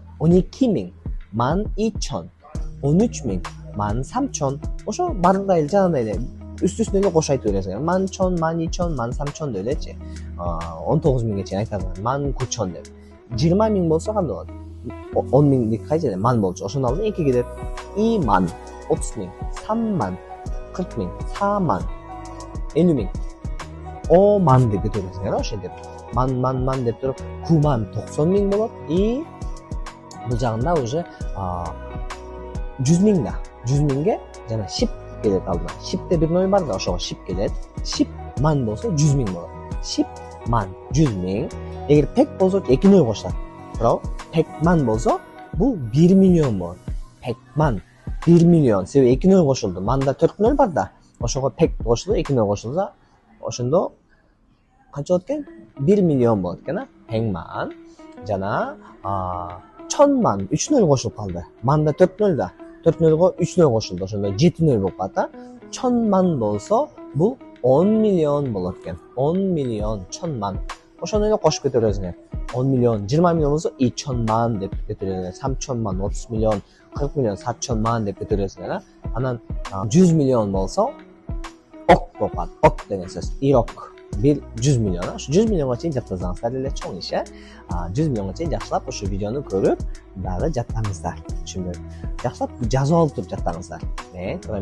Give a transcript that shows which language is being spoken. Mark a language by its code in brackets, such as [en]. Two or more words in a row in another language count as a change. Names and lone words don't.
[ky] 12000 102000, 13000 103000. Ошо баардыгы эле жанагындай эле үстүнө эле кошо айтып бересиңер. 1010, 102000, 103000 деп элечи. 19000ге чейин айтасыңар. 19000 деп. 20000 болсо кандай болот? 10000ди кай жерде ман болчу. Ошонун алдына 2 келет. 2 ман, 30000, 3 ман, 40000, 4 ман, 50000. [ko] 오만 [ky] деп кете бересиңер, ошентип. Ман деп туруп 9 ман 90000 болот. И бул жагында уже 100 000 да. 100 000ге жана 10 келет алдына. 10 бир ной бар да, ошого 10 келет. 10 ман болсо 100 000 болот. 10 ман 100 000. Эгер пек болсо 2 ной кошулат. Бирок [ko] 백만 [ky] болсо бул 1 миллион болот. [ko] 백만 [ky] 1 миллион. Себеби 2 ной кошулду. Манда 4 ной бар да. Ошого пек кошулду, 2 ной кошулса, ошондо канча болот экен? 1 миллион болот экен, [ko] 백만 [ky] жана 1000 ман 3 ной кошулуп калды. Манда 4 ной да. 4 нойго 3 ной кошулду. Ошондо 7 ной болуп калат. 1000 ман болсо бул 10 миллион болот экен. 10 миллион 1000 ман. Ошону эле кошуп кете бересиңер. 10 миллион, 20 миллион болсо 2000 ман деп кете бересиңер. 3000 ман, 30 миллион, 40 миллион, 4000 ман деп кете бересиңер. Анан 100 миллион болсо ок болуп калат. Ок деген сөз. Ирок. 100 миллион. Ошо 100 миллионго чейин жаттасаңыздар эле чоң иш, 100 миллионго чейин жакшылап ошо видеону көрүп, дагы жаттаңыздар түшүнбөйм. Жакшылап жазып алып туруп жаттаңыздар.